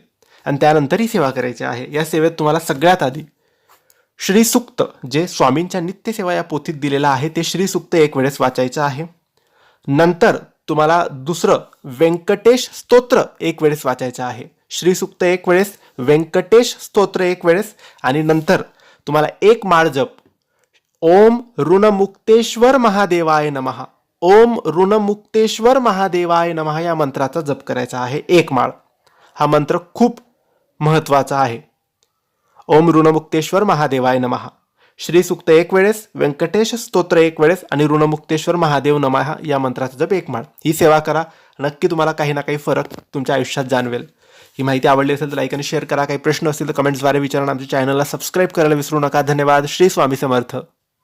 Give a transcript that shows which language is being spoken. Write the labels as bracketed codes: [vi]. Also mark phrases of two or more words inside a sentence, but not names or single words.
[mr] आणि त्यानंतर ही सेवा करायची आहे. या सेवेत तुम्हाला सगळ्यात आधी श्रीसूक्त, जे स्वामींच्या नित्यसेवा या पोथीत दिलेलं आहे, ते श्रीसूक्त 1 वेळेस वाचायचं आहे. नंतर तुम्हाला दुसरं व्यंकटेश स्तोत्र 1 वेळेस वाचायचं आहे. श्रीसूक्त 1 वेळेस, व्यंकटेश स्तोत्र 1 वेळेस, आणि नंतर तुम्हाला 1 माळ जप [sa] ओम ऋणमुक्तेश्वर महादेवाय नमः, ओम ऋणमुक्तेश्वर महादेवाय नमः [mr] या मंत्राचा जप करायचा आहे 1 माळ. हा मंत्र खूप महत्वाचा आहे. [sa] ओम ऋणमुक्तेश्वर महादेवाय नमः, [mr] श्रीसूक्त 1 वेळेस, व्यंकटेश स्तोत्र 1 वेळेस आणि [sa] ऋणमुक्तेश्वर महादेव नमः [mr] या मंत्राचा जप 1 माळ. ही सेवा करा. नक्की तुम्हाला काही ना काही फरक तुमच्या आयुष्यात जाणवेल. ही माहिती आवडली असेल तर लाईक आणि शेअर करा. काही प्रश्न असतील तर कमेंट्सद्वारे विचारा. आमच्या चॅनलला सबस्क्राईब करायला विसरू नका. धन्यवाद. श्री स्वामी समर्थ.